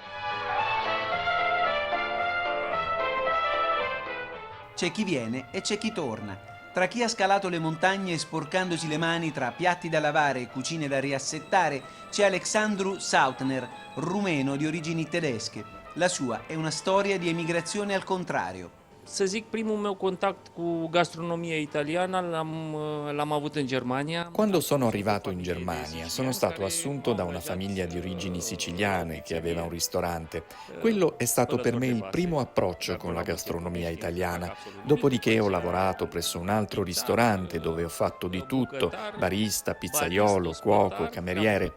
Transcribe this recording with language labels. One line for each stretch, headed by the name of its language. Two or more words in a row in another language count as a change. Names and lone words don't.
Italian: C'è chi viene e c'è chi torna. Tra chi ha scalato le montagne sporcandosi le mani tra piatti da lavare e cucine da riassettare, c'è Alexandru Sautner, rumeno di origini tedesche. La sua è una storia di emigrazione al contrario.
Romanian: Să zic, primul meu contact cu gastronomia italiana l'am avut in Germania.
Italian: Quando sono arrivato in Germania sono stato assunto da una famiglia di origini siciliane che aveva un ristorante. Quello è stato per me il primo approccio con la gastronomia italiana. Dopodiché ho lavorato presso un altro ristorante dove ho fatto di tutto, barista, pizzaiolo, cuoco, cameriere.